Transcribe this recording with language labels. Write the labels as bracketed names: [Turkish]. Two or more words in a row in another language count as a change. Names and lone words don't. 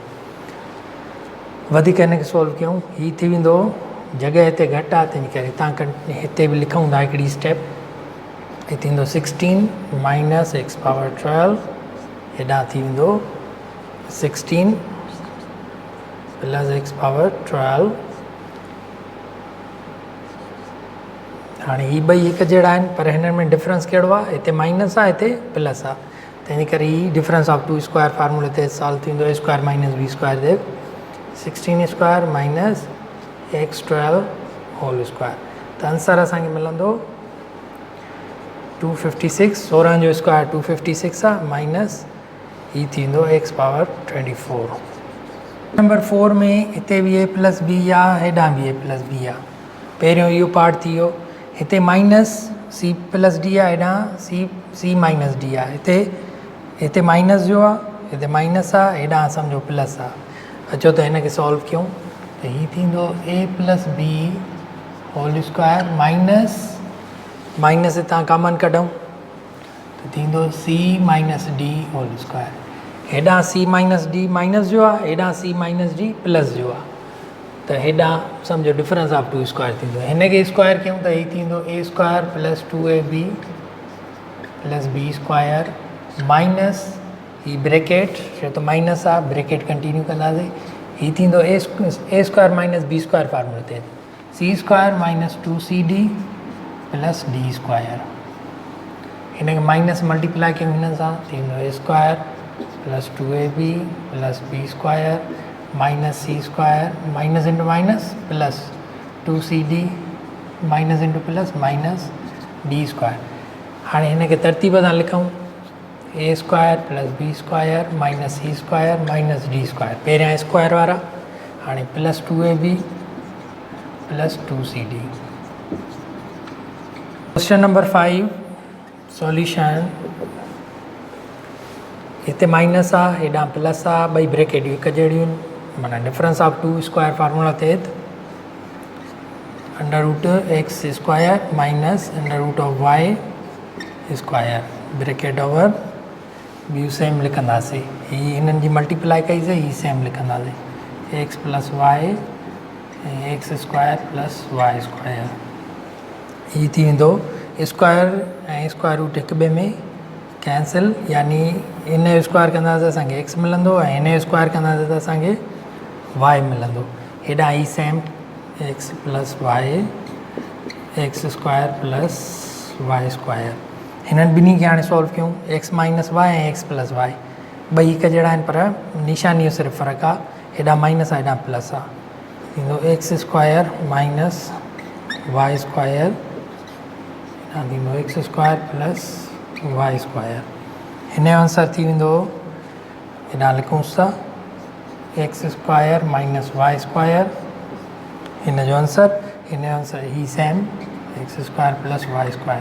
[Sindhi] वधीक हिन खे सॉल्व कयूं, हीउ थी वेंदो, जॻह हिते घटि आहे तंहिंजे करे हितां हिते बि लिखूं था हिकिड़ी स्टेप, हीउ थींदो 16 [English] minus x power 12, [Sindhi] हेॾां थी वेंदो 16 [English] plus x power 12. [Sindhi] हाणे ही ॿई हिकु जहिड़ा आहिनि, पर हिन में डिफरेंस कहिड़ो आहे, हिते माइनस आहे हिते प्लस आहे, तंहिंजे करे ही [English] difference of 2 square formula [Sindhi] ते सॉल्व थींदो। [English] a square minus b square ते 16 square minus x 12 whole square, [Sindhi] त आंसर असांखे मिलंदो 256। 16 जो स्क्वायर 256 आहे, माइनस ही थींदो [English] x power 24. [Sindhi] नंबर 4 में हिते बि [English] a plus b [Sindhi] आहे, हेॾां बि [English] a plus b [Sindhi] आहे। पहिरियों इहो पार्ट थी वियो, हिते [English] minus c plus d [Sindhi] आहे, हेॾां [English] c minus d [Sindhi] आहे, हिते माइनस जो आहे, हिते माइनस आहे, हेॾां सम्झो प्लस आहे। अचो त हिन खे सॉल्व कयूं, त हीअ थींदो [English] a plus b whole square minus [Sindhi] हितां कॉमन कढूं त थींदो [English] c minus d whole square. [Sindhi] हेॾां [English] c minus d minus [Sindhi] जो आहे, हेॾां [English] c minus d plus [Sindhi] जो आहे, त हेॾां सम्झो [English] difference of 2 square [Sindhi] थींदो। हिन खे स्क्वायर कयूं त हीअ थींदो [English] a square plus 2ab plus b square minus [Sindhi] ही ब्रैकेट, छो त माइनस आहे [English] bracket continue [Sindhi] कंदासीं, हीअ थींदो [English] a square minus b square formula [Sindhi] ते [English] c square minus 2cd plus d square. [Sindhi] हिन खे [English] minus multiply [Sindhi] कयूं हिन सां, थींदो [English] a square plus 2ab plus b square minus c square, minus into minus plus 2cd minus into plus minus d square. [Sindhi] हाणे हिन खे तरतीब सां लिखूं, [English] a square plus b square minus c square minus d square, [Sindhi] पहिरियां स्क्वायर वारा, हाणे [English] plus 2ab plus 2cd. question number 5 solution. [Sindhi] हिते माइनस आहे, हेॾां प्लस आहे, ॿई ब्रैकेटियूं हिकु जहिड़ियूं आहिनि, माना [English] difference of 2 square formula [Sindhi] तहत [English] under root x square minus under root of y square bracket over [Sindhi] ॿियूं सेम लिखंदासीं। हीअ हिननि जी मल्टीप्लाई कईसीं, हीअ सेम लिखंदासीं [English] x plus y [Sindhi] ऐं [English] x square plus y square. [Sindhi] हीअ थी वेंदो स्क्वायर ऐं [English] square root [Sindhi] हिक ॿिए में कैंसिल, यानी इन जो स्क्वायर कंदासीं त असांखे एक्स मिलंदो ऐं हिन जो स्क्वायर कंदासीं त असांखे वाई मिलंदो। हेॾां ही [English] same x plus y x square plus y square. [Sindhi] हिननि ॿिन्ही खे हाणे सॉल्व कयूं, [English] x minus y and x plus y, [Sindhi] ॿई हिकु जहिड़ा आहिनि, पर निशानी जो सिर्फ़ु फ़र्क़ु आहे, हेॾां माइनस आहे हेॾां प्लस आहे, थींदो [English] x square minus y square, [Sindhi] हेॾां थींदो [English] x square plus y square. [Sindhi] हिन जो आंसर थी वेंदो, हेॾां लिखूंसि था [English] x square minus y square, [Sindhi] हिन जो आंसर ही [English] same x square plus y square.